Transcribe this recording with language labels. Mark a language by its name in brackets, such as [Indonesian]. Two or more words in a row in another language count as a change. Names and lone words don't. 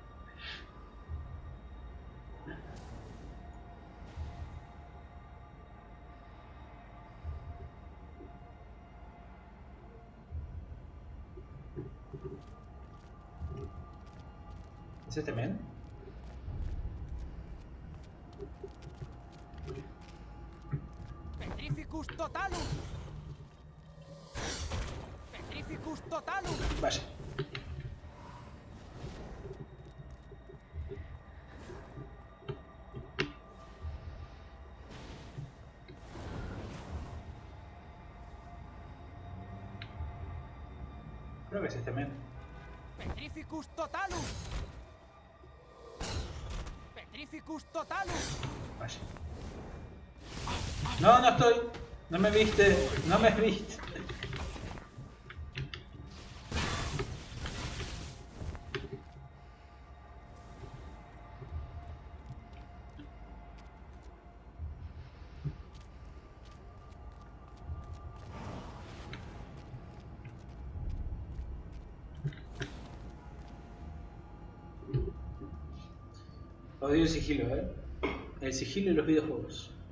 [Spanish] ¿Es este men? [Latin] Petrificus totalus. Petrificus totalus. [Spanish] Vaya. Creo que es este men. [Latin] Petrificus totalus. Petrificus totalus. [Spanish] Vaya. No, no estoy. No me viste. No me viste. Odio el sigilo, el sigilo y los videojuegos.